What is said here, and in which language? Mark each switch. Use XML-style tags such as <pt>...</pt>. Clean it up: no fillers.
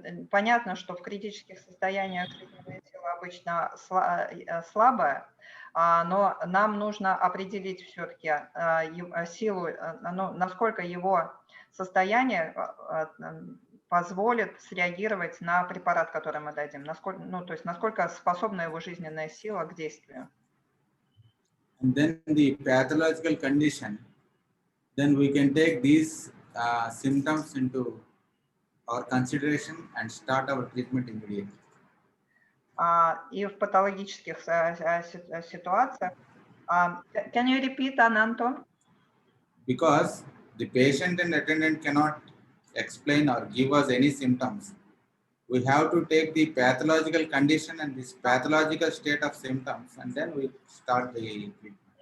<ru>Понятно, что в критических состояниях жизненная сила обычно слабая, но нам нужно определить все-таки силу, насколько его состояние позволит среагировать на препарат, который мы дадим, то есть насколько способна его жизненная сила к действию.</ru> <en>And then the pathological condition, then we can take these symptoms into our consideration and start our treatment immediately.</en> <ru>И в патологических ситуациях,</ru> <en>can you repeat, Ananto? Because the patient and attendant cannot explain or give us any symptoms. We have to take the pathological condition and this pathological state of symptoms, and then we start the treatment.</en>